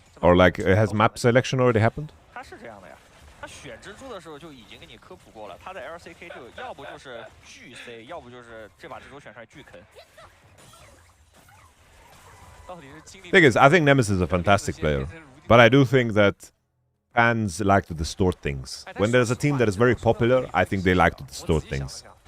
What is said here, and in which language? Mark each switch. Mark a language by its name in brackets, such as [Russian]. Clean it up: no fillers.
[English] Or like, has map selection already happened? [Chinese] 它是这样的呀，它选蜘蛛的时候就已经给你科普过了，它的 LCK 就要不就是巨 C， 要不就是这把蜘蛛选出来巨坑。 [English] Thing is, I think Nemesis is a fantastic player, but I do think that fans like to distort things. When there's a team that is very popular, I think they like to distort things.